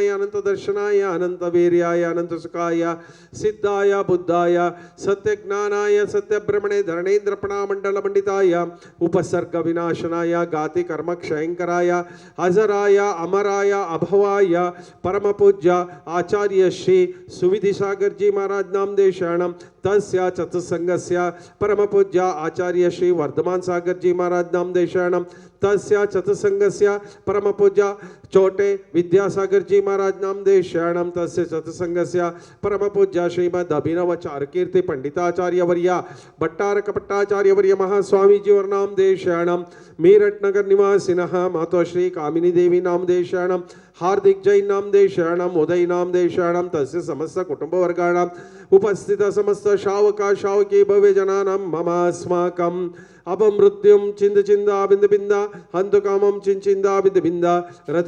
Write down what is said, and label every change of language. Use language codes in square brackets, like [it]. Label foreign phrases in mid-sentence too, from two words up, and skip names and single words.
[sa] ಅನಂತ ದರ್ಶನಾಯ ಅನಂತ ವೀರ್ಯಾಯ ಅನಂತ ಸುಖಾಯ ಸಿದ್ಧಾಯ ಬುದ್ಧಾಯ ಸತ್ಯಜ್ಞಾನಾಯ ಸತ್ಯಬ್ರಹ್ಮಣೆ ಧರಣೇಂದ್ರ ಪಣಾಮಂಡಲ ಮಂಡಿತಾಯ ಉಪಸರ್ಗ ವಿನಾಶನಾಯ ಗಾತಿ ಕರ್ಮ ಕ್ಷಯಂಕರಾಯ ಅಜರಾಯ ಅಮರಾಯ ಅಭವಾಯ ಪರಮ ಪೂಜ್ಯ ಆಚಾರ್ಯ ಶ್ರೀ ಸುವಿಧಿ ಸಾಗರ್ಜಿ ಮಹಾರಾಜ್ ನಾಮದೇಶಾಣಂ ತಸ್ಯ ಚತುಸ್ಸಂಗಸ್ಯ ಪರಮ ಪೂಜ್ಯ ಆಚಾರ್ಯ ಶ್ರೀ ವರ್ಧಮಾನ್ ಸಾಗರ್ಜಿ ಮಹಾರಾಜ್ ನಾಮದೇಶಾಣಂ ತಸ್ಯ ಚತುಸ್ಸಂಗಸ್ಯ ಪರಮ ಪೂಜ್ಯ ಚೋಟೆ ವಿದ್ಯಾಸಾಗರ್ಜಿ ಮಹಾರಾಜ್ ನಾಮದೇಶಾಣಂ ತಸ್ಯ ಚತುಸ್ಸಂಗಸ್ಯ ಪರಮ ಪೂಜ್ಯ ಶ್ರೀಮದ್ ಅಭಿನವ ಚಾರುಕೀರ್ತಿ ಪಂಡಿತಾಚಾರ್ಯವರ್ಯ ಭಟ್ಟಾರಕ ಭಟ್ಟಾಚಾರ್ಯವರ್ಯ ಮಹಾಸ್ವಾಮೀಜಿಯವರ ನಾಮದೇಶಾಣಂ ಮೀರಟ್ ನಗರ್ ನಿವಾಸಿನಃ ಮಾತೋಶ್ರೀ ಕಾಮಿನಿ ದೇವಿ ನಾಮದೇಶಾಣಂ ಹಾರ್ದಿಕ್ ಜೈನ್ ನಾಮದೇಶಾಣಂ ಉದಯ್ ನಾಮದೇಶಾಣಂ ತಸ್ಯ ಸಮಸ್ತ ಕುಟುಂಬವರ್ಗಾಣಂ ಉಪಸ್ಥಿತ ಸಮಸ್ತ ಶಾವಕ ಶಾವಕಿ ಭವ್ಯ ಜನಾನಂ ಮಮ ಅಸ್ಮಾಕಂ ಅಪಮೃತ್ಯುಂ ಚಿಂದ ಚಿಂದ ಬಿಂದ ಬಿಂದ ಹಂತು ಕಾಮಂ ಚಿಂಚಿಂದ ಬಿಂದ ಬಿಂದ ರತಿ